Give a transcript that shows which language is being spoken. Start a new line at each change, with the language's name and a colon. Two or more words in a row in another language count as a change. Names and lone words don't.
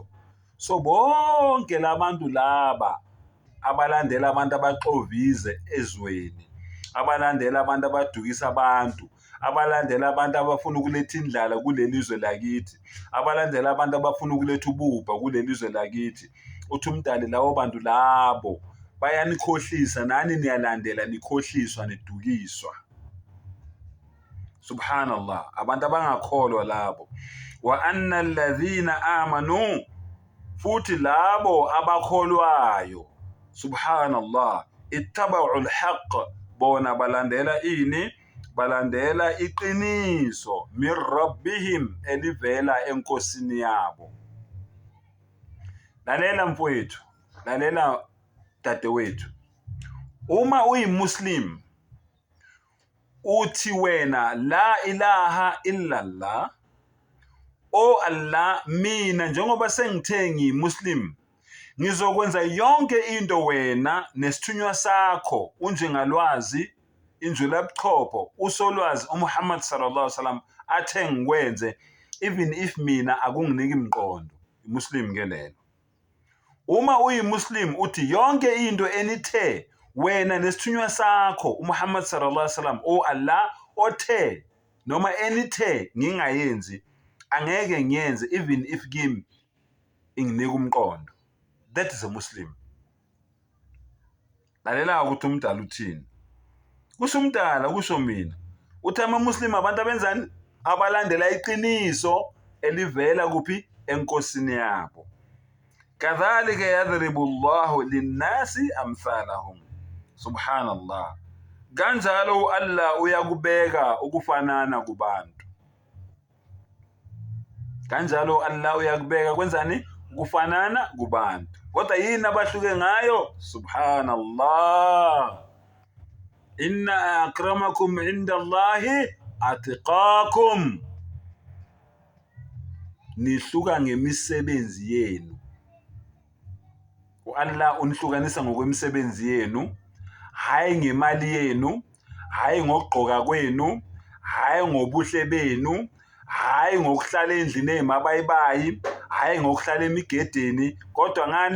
Zulu: So bonke labantu laba abalandela abantu abaxovize ezweni, abalandela abantu abadukisa abantu, abalandela abantu abafuna ukuletha indlala kulelizwe lakithi, abalandela abantu abafuna ukuletha ububha kulelizwe lakithi. Uthi umdali lawo bantu labo bayanikhohlisa, nani niyalandela nikhohliswa nidukiswa. Subhanallah, abantu abangakholwa labo.
Arabic: وأن الذين آمنوا,
Zulu: futhi labo abakholwayo, subhanallah,
Arabic: اتبعوا الحق,
Zulu: bona balandela ini? Balandela iqiniso
Arabic: من ربهم,
Zulu: elivela enkosini yabo. Lalela mfowethu, lalela dadewethu, uma uyi Muslim uthi wena
Arabic: لا إله إلا الله,
Zulu: o Allah, mina njengoba sengithe ngiyi-Muslim ngizokwenza yonke into wena nesithunywa sakho unjengalwazi, injulabuchopho, usolwazi uMuhammad
Arabic: صلى الله عليه وسلم
Zulu: athe ngikwenze,
English: even if
Zulu: mina akunginiki imqondo. Muslim ke lelo. Uma uyi-Muslim uthi yonke into enithe wena nesithunywa sakho uMuhammad
Arabic: صلى الله عليه وسلم,
Zulu: o Allah, othe noma enithe ngingayenzi, angeke ngiyenze
English: even if
Zulu: kimi inginika umqondo.
English: That is a Muslim.
Zulu: Lalela ukuthi umdala uthini. Kusho umdala, kusho mina. Uthi ama-Muslim abantu abenzani? Abalandela iqiniso elivela kuphi? Enkosini yabo.
Arabic: كذلك يضرب الله للناس أمثالهم.
Zulu: Subhanallah. Kanjalo Allah uyakubeka ukufanana kubantu. Kanjalo Allah uyakubeka kwenzani? Ukufanana kubantu. Kodwa yini abahluke ngayo? Subhanallah.
Arabic: إن أكرمكم عند الله أتقاكم.
Zulu: Nihluka ngemisebenzi yenu. Allah unihlukanisa ngokwemisebenzi yenu, hayi ngemali yenu, hayi ngokugqoka kwenu, hayi ngobuhle benu, hayi ngokuhlala endlini emabayibayi, hayi ngokuhlala emigedeni, kodwa ngani?